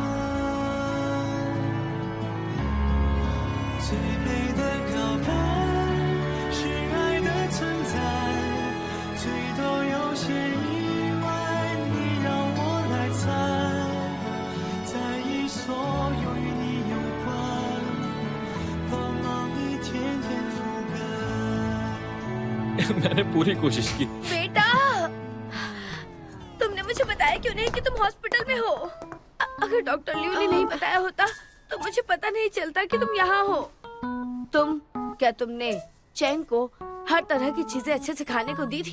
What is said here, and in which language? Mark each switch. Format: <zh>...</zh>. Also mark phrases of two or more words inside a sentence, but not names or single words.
<zh>最美的告白是爱的存在，最多有些意外，你让我来猜，在意所有与你有关，光芒一天天覆盖。</zh> <hi>मैंने पूरी कोशिश की। बेटा, तुमने मुझे बताया क्यों नहीं कि तुम हॉस्पिटल में हो? अगर डॉक्टर लियो ने नहीं बताया होता तो मुझे पता नहीं चलता कि तुम यहाँ हो। तुमने चैंग को हर तरह की चीजें अच्छे से खाने को दी थी?</hi>